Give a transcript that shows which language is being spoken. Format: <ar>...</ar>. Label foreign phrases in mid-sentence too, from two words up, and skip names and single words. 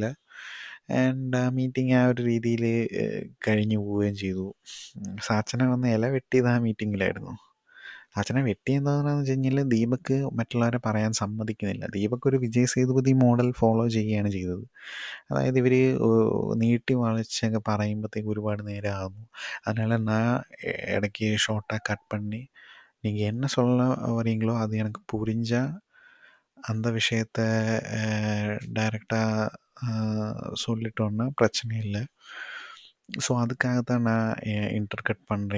<ml>ആൻഡ് ആ മീറ്റിംഗ് ആ ഒരു രീതിയിൽ കഴിഞ്ഞു പോവുകയും ചെയ്തു. സാച്ചന വന്ന് ഇല വെട്ടിയത് ആ മീറ്റിങ്ങിലായിരുന്നു. സാച്ചന വെട്ടി എന്താണെന്ന് വെച്ച് കഴിഞ്ഞാൽ, ദീപക് മറ്റുള്ളവരെ പറയാൻ സമ്മതിക്കുന്നില്ല. ദീപക് ഒരു വിജയ് സേതുപതി</ml> <en>model follow</en> <ml>ചെയ്യുകയാണ് ചെയ്തത്. അതായത് ഇവർ നീട്ടി വളച്ചൊക്കെ പറയുമ്പോഴത്തേക്ക് ഒരുപാട് നേരം ആകുന്നു.</ml> <ta>அதனால நான் இடைக்கு</ta> <en>short cut</en> <ta>பண்ணி, நீங்கள் என்ன சொல்ல வரீங்களோ அது எனக்கு புரிஞ்சா அந்த விஷயத்த டைரெக்டாக சொல்லிட்டோன்னா பிரச்சனை இல்லை. ஸோ அதுக்காக தான் நான் இன்டர்கட் பண்ணுறேன்.</ta>